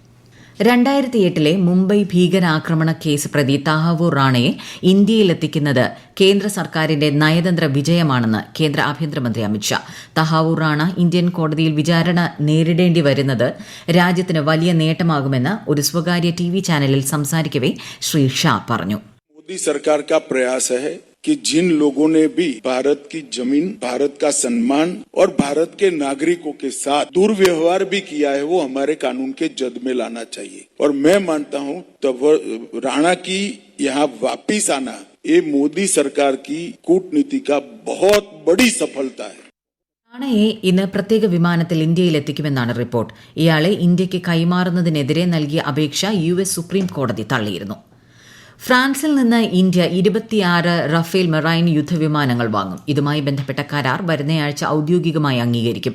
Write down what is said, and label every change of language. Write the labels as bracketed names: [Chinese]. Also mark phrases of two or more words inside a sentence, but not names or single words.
[Malayalam] 2008 മുംബൈ ഭീകരാക്രമണ കേസ് പ്രതി തഹാവൂർ റാണയെ ഇന്ത്യയിലെത്തിക്കുന്നത് കേന്ദ്ര സർക്കാരിന്റെ നയതന്ത്ര വിജയമാണെന്ന് കേന്ദ്ര ആഭ്യന്തരമന്ത്രി അമിത്ഷാ. തഹാവൂർ റാണ ഇന്ത്യൻ കോടതിയിൽ വിചാരണ നേരിടേണ്ടി വരുന്നത് രാജ്യത്തിന് വലിയ നേട്ടമാകുമെന്ന് ഒരു സ്വകാര്യ TV ചാനലിൽ സംസാരിക്കവേ ശ്രീ ഷാ പറഞ്ഞു. [Hindi] मोदी सरकार का प्रयास है कि जिन लोगों ने भी भारत की जमीन, भारत का सम्मान और भारत के नागरिकों के साथ दुर्व्यवहार भी किया है, वो हमारे कानून के जद में लाना चाहिए. और मैं मानता हूं तब राणा की यहाँ वापिस आना ये मोदी सरकार की कूटनीति का बहुत बड़ी सफलता है. [Malayalam] റാണയെ ഇന്ന് പ്രത്യേക വിമാനത്തിൽ ഇന്ത്യയിലെത്തിക്കുമെന്നാണ് റിപ്പോർട്ട്. ഇയാളെ ഇന്ത്യയ്ക്ക് കൈമാറുന്നതിനെതിരെ നൽകിയ അപേക്ഷ US സുപ്രീം കോടതി തള്ളിയിരുന്നു. ഫ്രാൻസിൽ നിന്ന് ഇന്ത്യ 26 റഫേൽ മെറൈൻ യുദ്ധവിമാനങ്ങൾ വാങ്ങും. ഇതുമായി ബന്ധപ്പെട്ട കരാർ വരുന്നയാഴ്ച ഔദ്യോഗികമായി അംഗീകരിക്കും.